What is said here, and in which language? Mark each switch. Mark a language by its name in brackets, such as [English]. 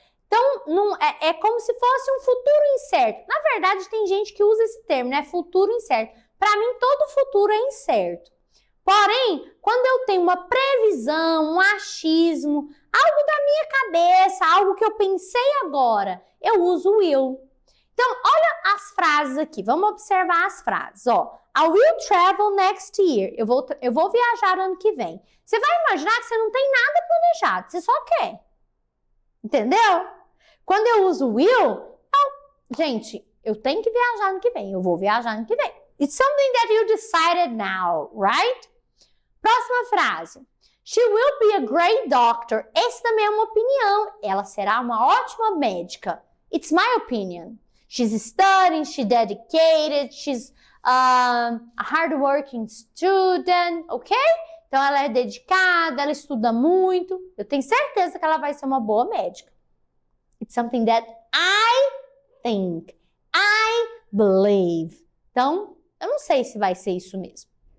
[Portuguese] Então, é como se fosse um futuro incerto. Na verdade, tem gente que usa esse termo, né? Futuro incerto. Para mim, todo futuro é incerto. Porém, quando eu tenho uma previsão, um achismo, algo da minha cabeça, algo que eu pensei agora, eu uso will. Então, olha as frases aqui. Vamos observar as frases. Ó, [English] I will travel next year. [Portuguese] Eu vou viajar ano que vem. Você vai imaginar que você não tem nada planejado, você só quer. Entendeu? Quando eu uso will, gente, eu tenho que viajar ano que vem. Eu vou viajar ano que vem. [English] It's something that you decided now, right? [Portuguese] Próxima frase. [English] She will be a great doctor. [Portuguese] Essa também é uma opinião. Ela será uma ótima médica. [English] It's my opinion. She's studying, she's dedicated, she's a hardworking student, ok? [Portuguese] Então, ela é dedicada, ela estuda muito. Eu tenho certeza que ela vai ser uma boa médica. [English] It's something that I think, I believe. [Portuguese] Então, eu não sei se vai ser isso mesmo.